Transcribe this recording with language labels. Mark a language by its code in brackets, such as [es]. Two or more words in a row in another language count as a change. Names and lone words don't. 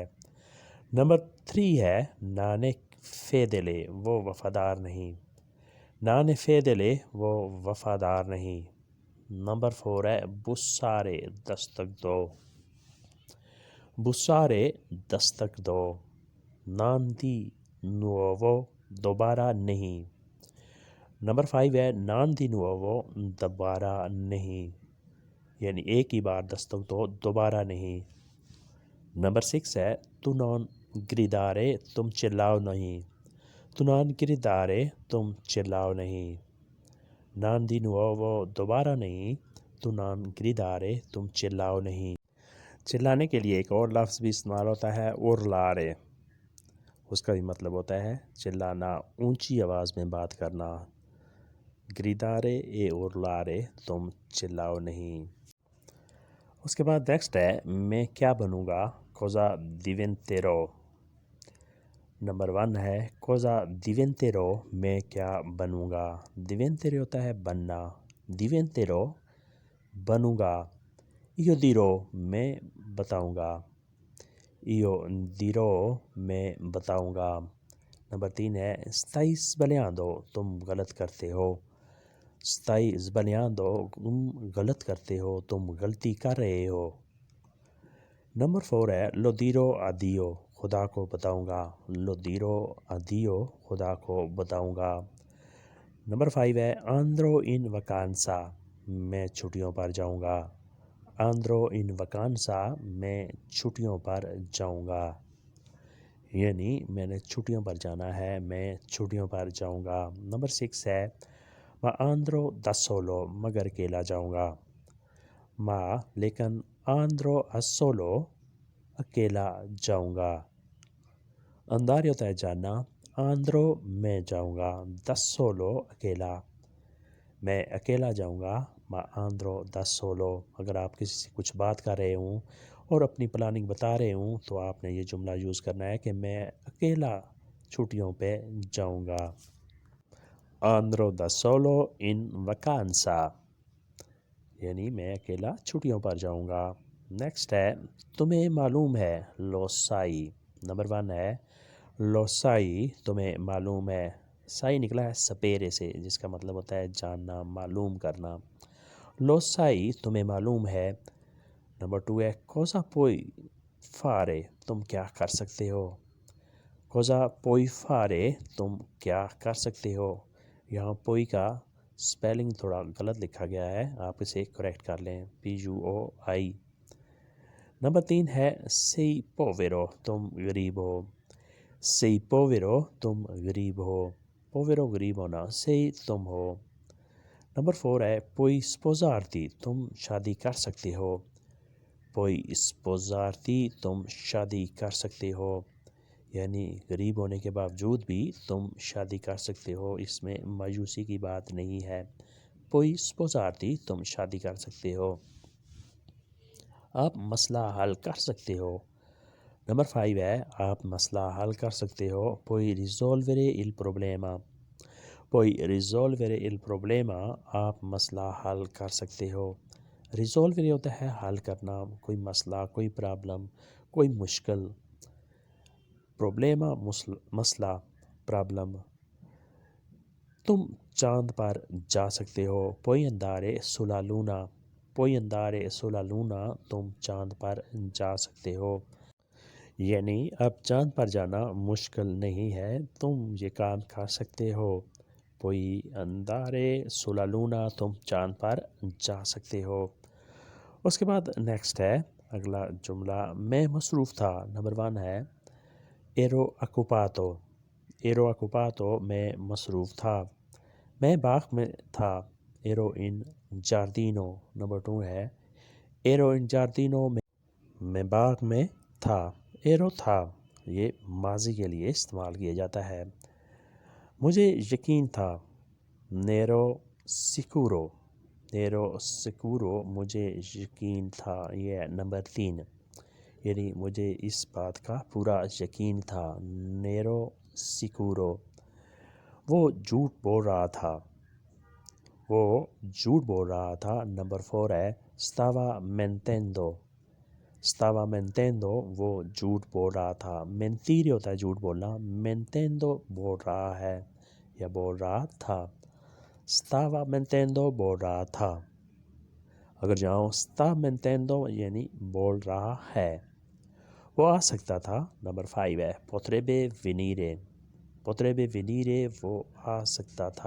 [ur] نمبر 3 ہے [it] non è fedele, [ur] وہ وفادار نہیں۔ [it] non è fedele, [ur] وہ وفادار نہیں۔ نمبر 4 ہے bussare، دستک دو۔ bussare دستک دو۔ [it] non di nuovo، [ur] دوبارہ نہیں۔ نمبر 5 ہے [it] non di nuovo، [ur] دوبارہ نہیں، یعنی ایک ہی بار دستک دو، دوبارہ نہیں۔ نمبر 6 ہے [it] tu non gridare، [ur] تم چلاؤ نہیں۔ [it] tu non gridare، [ur] تم چلاؤ نہیں۔ [it] non di nuovo، [ur] دوبارہ نہیں۔ [it] tu non gridare، [ur] تم چلاؤ نہیں۔ چلانے کے لیے ایک اور لفظ بھی استعمال ہوتا ہے urlare، اس کا بھی مطلب ہوتا ہے چلانا، اونچی آواز میں بات کرنا۔ [it] gridare e urlare, [ur] تم چلاؤ نہیں۔ اس کے بعد نیکسٹ ہے میں کیا بنوں گا، [it] cosa diventerò۔ [ur] نمبر 1 ہے [it] cosa diventerò، [ur] میں کیا بنوں گا۔ diventere ہوتا ہے بننا، diventerò بنوں گا۔ [it] io dirò [ur] میں بتاؤں گا، [it] io dirò [ur] میں بتاؤں گا۔ نمبر 3 ہے [it] stai sbagliando، [ur] تم غلط کرتے ہو، [it] stai sbagliando [ur] تم غلط کرتے ہو، تم غلطی کر رہے ہو۔ نمبر 4 ہے [it] lo dirò a Dio، [ur] خدا کو بتاؤں گا، [it] lo dirò a Dio [ur] خدا کو بتاؤں گا۔ نمبر 5 ہے [it] andrò in vacanza، [ur] میں چھٹیوں پر جاؤں گا، [it] andrò in vacanza [ur] میں چھٹیوں پر جاؤں گا، یعنی میں نے چھٹیوں پر جانا ہے، میں چھٹیوں پر جاؤں گا۔ نمبر 6 ہے [it] ma andrò da solo، [ur] مگر اکیلا جاؤں گا، ma لیکن [it] andrò a solo [ur] اکیلا جاؤں گا۔ andare ہوتا ہے جانا، andrò میں جاؤں گا، [it] da solo [ur] اکیلا، میں اکیلا جاؤں گا، [it] ma andrò da solo۔ [ur] اگر آپ کسی سے کچھ بات کر رہے ہوں اور اپنی پلاننگ بتا رہے ہوں تو آپ نے یہ جملہ یوز کرنا ہے کہ میں اکیلا چھٹیوں پہ جاؤں گا، [it] andrò da solo in vacanza، [ur] یعنی میں اکیلا چھٹیوں پر جاؤں گا۔ نیکسٹ ہے تمہیں معلوم ہے، [it] lo sai۔ [ur] نمبر 1 ہے [it] lo sai، [ur] تمہیں معلوم ہے، sai نکلا ہے سپیرے سے جس کا مطلب ہوتا ہے جاننا، معلوم کرنا، [it] lo sai [ur] تمہیں معلوم ہے۔ نمبر 2 ہے [it] cosa puoi fare، [ur] تم کیا کر سکتے ہو، [it] cosa puoi fare [ur] تم کیا کر سکتے ہو۔ یہاں پوئی کا سپیلنگ تھوڑا غلط لکھا گیا ہے، آپ اسے کریکٹ کر لیں، PUOI۔ نمبر 3 ہے [it] sei povero، [ur] تم غریب ہو، [it] sei povero [ur] تم غریب ہو، povero غریب ہونا، sei تم ہو۔ نمبر 4 ہے [it] puoi sposarti، [ur] تم شادی کر سکتے ہو، [it] puoi sposarti [ur] تم شادی کر سکتے ہو، یعنی غریب ہونے کے باوجود بھی تم شادی کر سکتے ہو، اس میں مایوسی کی بات نہیں ہے، [it] puoi sposarti [ur] تم شادی کر سکتے ہو، آپ مسئلہ حل کر سکتے ہو۔ نمبر 5 ہے آپ مسئلہ حل کر سکتے ہو، [it] puoi risolvere il problema، puoi risolvere il problema [ur] آپ مسئلہ حل کر سکتے ہو۔ risolvere ہوتا ہے حل کرنا، کوئی مسئلہ، کوئی پرابلم، کوئی مشکل، problema مسئلہ، پرابلم۔ تم چاند پر جا سکتے ہو، [it] puoi andare sulla luna، puoi andare sulla luna [ur] تم چاند پر جا سکتے ہو، یعنی اب چاند پر جانا مشکل نہیں ہے، تم یہ کام کر سکتے ہو، [it] puoi andare sulla luna [ur] تم چاند پر جا سکتے ہو۔ اس کے بعد نیکسٹ ہے اگلا جملہ میں مصروف تھا۔ نمبر 1 ہے [it] ero occupato، ero occupato [ur] میں مصروف تھا، میں باغ میں تھا، [it] ero in giardino۔ [ur] نمبر 2 ہے [it] ero in giardino [ur] میں باغ میں تھا، ero تھا، یہ ماضی کے لیے استعمال کیا جاتا ہے۔ مجھے یقین تھا، [it] n'ero sicuro، n'ero sicuro [ur] مجھے یقین تھا، یہ نمبر 3، یعنی مجھے اس بات کا پورا یقین تھا، [it] n'ero sicuro۔ [ur] وہ جھوٹ بول رہا تھا، وہ جھوٹ بول رہا تھا۔ نمبر 4 ہے [it] stava mentendo، stava mentendo [ur] وہ جھوٹ بول رہا تھا، mentire ہوتا ہے جھوٹ بولنا، mentendo بول رہا ہے یا بول رہا تھا، [it] stava mentendo [ur] بول رہا تھا۔ اگر جاؤں [it] sta mentendo [ur] یعنی بول رہا ہے۔ وہ آ سکتا تھا، نمبر 5 ہے [it] potrebbe venire، potrebbe venire [ur] وہ آ سکتا تھا۔